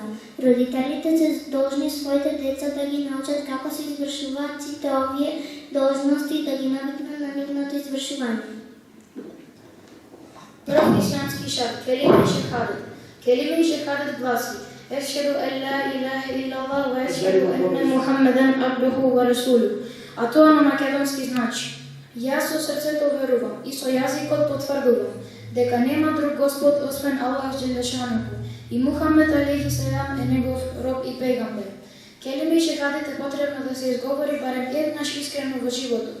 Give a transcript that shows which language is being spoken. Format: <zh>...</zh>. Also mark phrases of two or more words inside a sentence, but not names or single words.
<mk>Родителите се должни своите деца да ги научат како се извршуваат сите овие должности и да ги навикнат на нивното извршување. Прв исламски шарт, келиме и шехадет. Келиме и шехадет гласи:</mk> <ar>أشهد أن لا إله إلا الله وأشهد أن محمدا عبده ورسوله.</ar> <mk>А тоа на македонски значи: Јас со срцето верувам и со јазикот потврдувам дека нема друг Господ освен Аллах Джелешануху и Мухаммед</mk> <ar>عليه السلام</ar> <mk>е негов роб и пегамбер. Келиме и шехадет е потребно да се изговори барем еднаш искрено во животот.</mk>